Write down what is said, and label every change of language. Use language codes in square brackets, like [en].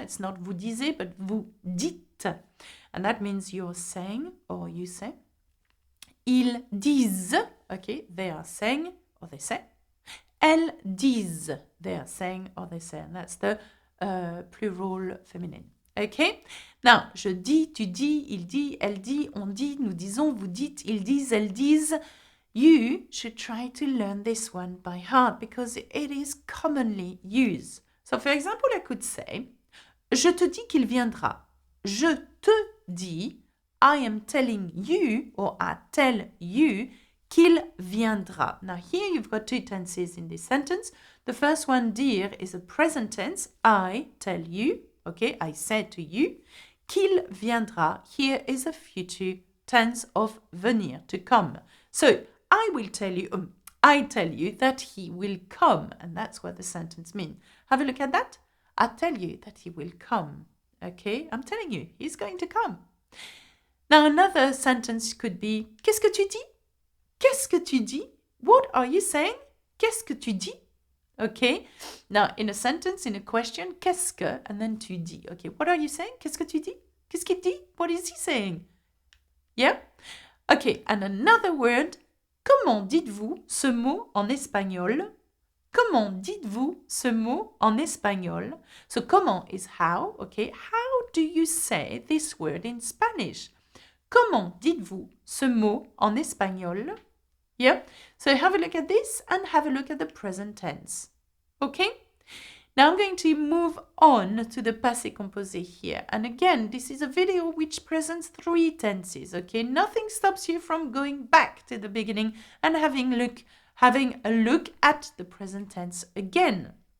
[en] It's not [fr] vous disiez, [en] but [fr] vous dites. [en] And that means you're saying or you say. [fr] Ils disent. [en] Okay, they are saying or they say. [fr] Elles disent. [en] They are saying or they say. And that's the plural feminine. Okay? [fr] Now, je dis, tu dis, il dit, elle dit, on dit, nous disons, vous dites, ils disent, elles disent. [en] You should try to learn this one by heart because it is commonly used. So, for example, I could say, [fr] je te dis qu'il viendra. Je te dis, [en] I am telling you, or I tell you, [fr] qu'il viendra. [en] Now, here you've got two tenses in this sentence. The first one, dire, is a present tense. I tell you, okay, I said to you. [fr] Qu'il viendra, [en] here is a future tense of venir, to come. So, I tell you that he will come. And that's what the sentence means. Have a look at that. I tell you that he will come. Okay, I'm telling you, he's going to come. Now, another sentence could be, [fr] qu'est-ce que tu dis? Qu'est-ce que tu dis? [en] What are you saying? [fr] Qu'est-ce que tu dis? [en] Okay, now in a sentence, in a question, [fr] qu'est-ce que, [en] and then [fr] tu dis. [en] Okay, what are you saying? [fr] Qu'est-ce que tu dis? Qu'est-ce qu'il dit? [en] What is he saying? Yeah? Okay, and another word, [fr] comment dites-vous ce mot en espagnol? Comment dites-vous ce mot en espagnol? [en] So comment is how, okay? How do you say this word in Spanish? [fr] Comment dites-vous ce mot en espagnol? [en] Yeah? So have a look at this and have a look at the present tense. Okay? Now I'm going to move on to the passé composé here. And again, this is a video which presents three tenses, okay? Nothing stops you from going back to the beginning and having a look at the present tense again.